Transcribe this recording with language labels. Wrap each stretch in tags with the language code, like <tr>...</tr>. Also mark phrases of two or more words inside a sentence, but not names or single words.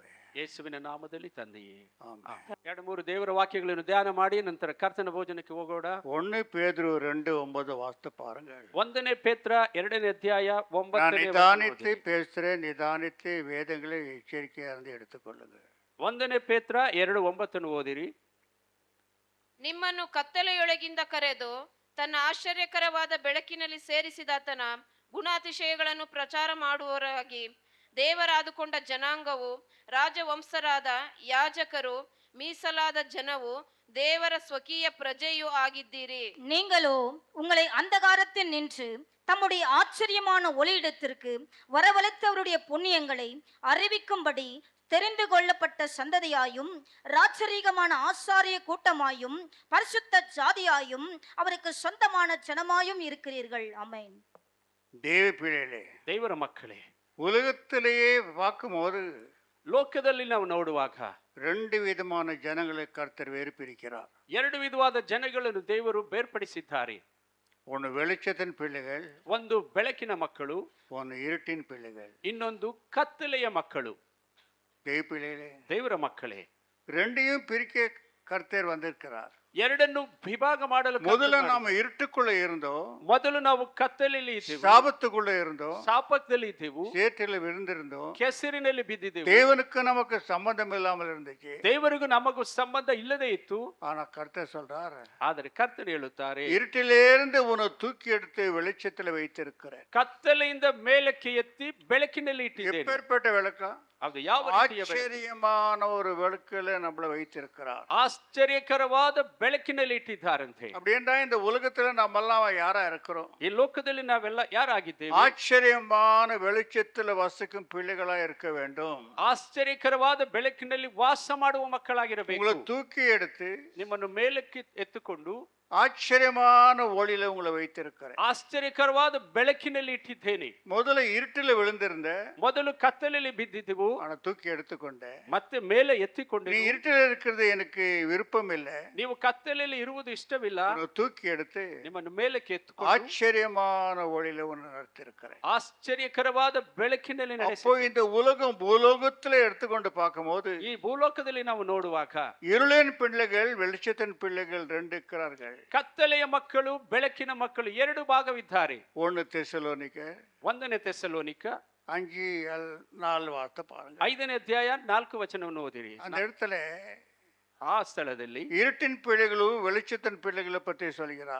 <kn>ಯೇಸುವಿನ ನಾಮದಲ್ಲಿ ತಂದೆಯೇ. ಆಮೆನ್. 2-3 ದೇವರ ವಾಕ್ಯಗಳನ್ನು ಧ್ಯಾನ ಮಾಡಿ ನಂತರ ಕರ್ತನ ಭೋಜನಕ್ಕೆ ಹೋಗೋಣ.</kn> <ta>1 பேதுரு 2:9 வாசித்து பாருங்கள்.</ta> <kn>1 ಪೇತ್ರ 2ನೇ ಅಧ್ಯಾಯ 9ನೇ</kn> <ta>நான் நிதானித்து பேசுகிறேன், நிதானித்து வேதங்களை எச்சரிக்கையாக இருந்து எடுத்துக்கொள்ளுங்கள்.</ta> <kn>1 ಪೇತ್ರ 2:9 ಓದಿರಿ. ನಿಮ್ಮನ್ನು ಕತ್ತಲೆಯೊಳಗಿಂದ ಕರೆದು ತನ್ನ ಆಶ್ಚರ್ಯಕರವಾದ ಬೆಳಕಿನಲ್ಲಿ ಸೇರಿಸಿದಾತನ ಗುಣಾತಿಶಯಗಳನ್ನು ಪ್ರಚಾರ ಮಾಡುವವರಾಗಿ ದೇವರಾದುಕೊಂಡ ಜನಾಂಗವು, ರಾಜವಂಶರಾದ ಯಾಜಕರು, மீசலாத ಜನವು, ದೇವರ ಸ್ವಕೀಯ ಪ್ರಜೆಯೂ ஆகிದ್ದೀರಿ.</kn> <ta>நீங்களோ உங்களை அந்தகாரத்தில் நின்று தம்முடைய ஆச்சரியமான ஒளியிடத்திற்கு வரவழைத்தவருடைய புண்ணியங்களை அறிவிக்கும்படி தெரிந்து கொள்ளப்பட்ட சந்ததியாயும், ராஜரீகமான ஆசாரிய கூட்டமாயும், பரிசுத்த ஜாதியாயும், அவருக்கு சொந்தமான ஜனமாயும் இருக்கிறீர்கள். ஆமென். தேவ பிள்ளைகளே,</ta> <kn>ದೇವರ ಮಕ್ಕಳೇ,</kn> <ta>உலகத்திலேயே பார்க்கும்போது</ta> <kn>ಲೋಕದಲ್ಲಿ ನಾವು ನೋಡುವಾಗ</kn> <ta>2 விதமான ஜனங்களை கர்த்தர் வேறு பிரிக்கிறார்.</ta> <kn>2 ವಿಧವಾದ ಜನಗಳನ್ನು ದೇವರು ಬೇರ್ಪಡಿಸಿದ್ದಾರೆ.</kn> <ta>ஒன்று வெளிச்சத்தின் பிள்ளைகள்,</ta> <kn>ಒಂದು ಬೆಳಕಿನ ಮಕ್ಕಳು,</kn> <ta>ஒன்று இருட்டின் பிள்ளைகள்.</ta> <kn>ಇನ್ನೊಂದು ಕತ್ತಲೆಯ ಮಕ್ಕಳು.</kn> <ta>தேவ பிள்ளைகளே,</ta> <kn>ದೇವರ ಮಕ್ಕಳೇ,</kn> <ta>2யும் பிரிக்க கர்த்தர் வந்திருக்கிறார்.</ta> <kn>ಎರಡನ್ನು ವಿಭಾಗ ಮಾಡಲು</kn> <ta>முதல்ல நாம இருட்டுக்குள்ள இருந்தோம்,</ta> <kn>ಮೊದಲು ನಾವು ಕತ್ತಲೆಯಲ್ಲಿ ಇದ್ದೆವು,</kn> <ta>சாபத்துக்குள்ள இருந்தோம்,</ta> <kn>ಶಾಪದಲ್ಲಿ ಇದ್ದೆವು,</kn> <ta>சேற்றில விழுந்திருந்தோம்,</ta> <kn>ಕೆಸರಿನಲ್ಲಿ ಬಿದ್ದಿದ್ದೆವು.</kn> <ta>தேவனுக்கு நமக்கு சம்பந்தம் இல்லாமல் இருந்துச்சு.</ta> <kn>ದೇವರಿಗೂ ನಮಗೂ ಸಂಬಂಧ ಇಲ್ಲದೆ ಇತ್ತು.</kn> <ta>ஆனா கர்த்தர் சொல்றார்,</ta> <kn>ಆದರೆ ಕರ್ತನು ಹೇಳುತ್ತಾರೆ,</kn> <ta>இருட்டிலிருந்து உன்னை தூக்கி எடுத்து வெளிச்சத்துல வைத்திருக்கிறேன்.</ta> <kn>ಕತ್ತಲೆಯಿಂದ ಮೇಲಕ್ಕೆ ಎತ್ತಿ ಬೆಳಕಿನಲ್ಲಿ ಇಟ್ಟಿದ್ದೇನೆ.</kn> <ta>எப்பேற்பட்ட விளக்கா?</ta> <kn>ಅದು ಯಾವ ರೀತಿಯ ಬೆಳಕು?</kn> <ta>ஆச்சரியமான ஒரு விளக்குல நம்மள வைத்திருக்கிறார்.</ta> <kn>ಆಶ್ಚರ್ಯಕರವಾದ ಬೆಳಕಿನಲ್ಲಿ ಇಟ್ಟಿದ್ದಾರಂತೆ.</kn> <ta>அப்படின்னா இந்த உலகத்துல நம்ம எல்லாம் யாரா இருக்கிறோம்?</ta> <kn>ಈ ಲೋಕದಲ್ಲಿ ನಾವೆಲ್ಲ ಯಾರಾಗಿದ್ದೇವೆ?</kn> <ta>ஆச்சரியமான வெளிச்சத்துல வசிக்கும் பிள்ளைகளா இருக்க வேண்டும்.</ta> <kn>ಆಶ್ಚರ್ಯಕರವಾದ ಬೆಳಕಿನಲ್ಲಿ ವಾಸ ಮಾಡುವ ಮಕ್ಕಳಾಗಿರಬೇಕು.</kn> <ta>உங்களை தூக்கி எடுத்து</ta> <kn>ನಿಮ್ಮನ್ನು ಮೇಲಕ್ಕೆ ಎತ್ತುಕೊಂಡು</kn> <ta>ஆச்சரியமான ஒளியில உங்களை வைத்திருக்கிறேன்.</ta> <kn>ಆಶ್ಚರ್ಯಕರವಾದ ಬೆಳಕಿನಲ್ಲಿ ಇಟ್ಟಿದ್ದೇನೆ.</kn> <ta>முதல்ல இருட்டில் விழுந்திருந்த,</ta> <kn>ಮೊದಲು ಕತ್ತಲಲ್ಲಿ ಬಿದ್ದಿದ್ದೆವು,</kn> <ta>ஆனா தூக்கி எடுத்துக்கொண்டேன்.</ta> <kn>ಮತ್ತೆ ಮೇಲೆ</kn> <ta>நீ</ta> <kn>ಎತ್ತಿಕೊಂಡೆವು.</kn> <ta>இருட்டில் இருக்கிறது எனக்கு விருப்பம் இல்லை,</ta> <kn>ನೀವು ಕತ್ತಲಲ್ಲಿ ಇರುವುದು ಇಷ್ಟವಿಲ್ಲ,</kn> <ta>உன்னை தூக்கி எடுத்து</ta> <kn>ನಿಮ್ಮನ್ನು ಮೇಲಕ್ಕೆ ಎತ್ತಿಕೊಂಡು</kn> <ta>ஆச்சரியமான ஒளியில உன்னை நடத்திருக்கிறேன்.</ta> <kn>ಆಶ್ಚರ್ಯಕರವಾದ ಬೆಳಕಿನಲ್ಲಿ</kn> <ta>அப்போ</ta> <kn>ನಡೆಸಿ.</kn> <ta>இந்த உலகம் பூலோகத்துல எடுத்துக்கொண்டு பார்க்கும்போது</ta> <kn>ಈ ಭೂಲೋಕದಲ್ಲಿ ನಾವು ನೋಡುವಾಗ</kn> <ta>இருளின் பிள்ளைகள் வெளிச்சத்தின் பிள்ளைகள் ரெண்டு இருக்கிறார்கள்.</ta> <kn>ಕತ್ತಲೆಯ ಮಕ್ಕಳು ಬೆಳಕಿನ ಮಕ್ಕಳು ಎರಡು ಭಾಗವಿದ್ದಾರೆ.</kn> <ta>1 தெசலோனிக்கர்</ta> <kn>1ನೇ ತೆಸಲೋನಿಕ</kn> <ta>5:4 வார்த்தை பாருங்க.</ta> <kn>5ನೇ ಅಧ್ಯಾಯ 4 ವಚನವನ್ನು ಓದಿರಿ.</kn> <ta>அந்த இடத்துல</ta> <kn>ಆ ಸ್ಥಳದಲ್ಲಿ</kn> <ta>இருட்டின் பிள்ளைகளும் வெளிச்சத்தின் பிள்ளைகளை பற்றி சொல்கிறார்.</ta>